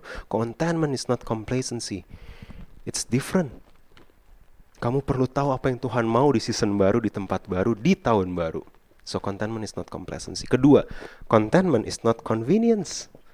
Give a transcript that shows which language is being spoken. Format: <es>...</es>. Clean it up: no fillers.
<en>Contentment is not complacency. It's different.</en> <id>Kamu perlu tahu apa yang Tuhan mau di season baru, di tempat baru, di tahun baru.</id> <en>So contentment is not complacency.</en> <id>Kedua,</id> <en>contentment is not convenience.</en>